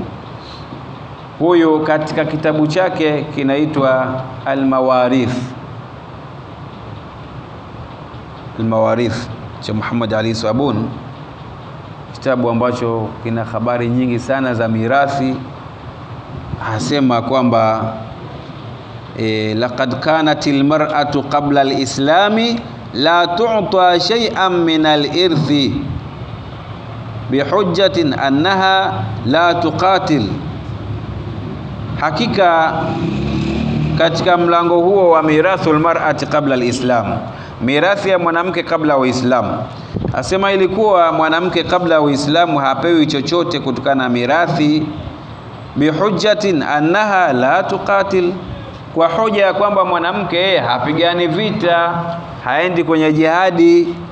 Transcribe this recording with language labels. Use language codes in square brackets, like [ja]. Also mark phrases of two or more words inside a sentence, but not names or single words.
[sw] Huyu katika kitabu chake kinaitwa Al-Mawarith cha Muhammad Ali Swabun, kitabu ambacho kina habari nyingi sana za mirathi. Asema kwamba [ar] لقد كانت المرأة قبل الإسلام لا تعطى شيئا من الإرث بحجة أنها لا تقاتل. [sw] Hakika katika mlango huo wa [ar] ميراث المرأة قبل الإسلام, [sw] mirathi ya mwanamke kabla ya Uislamu. Asema ilikuwa mwanamke kabla ya Uislamu hapewi chochote kutokana na mirathi, [ar] بحجة أنها لا تقاتل, [sw] kwa hoja ya kwamba mwanamke hapigani vita, haendi kwenye jihadi.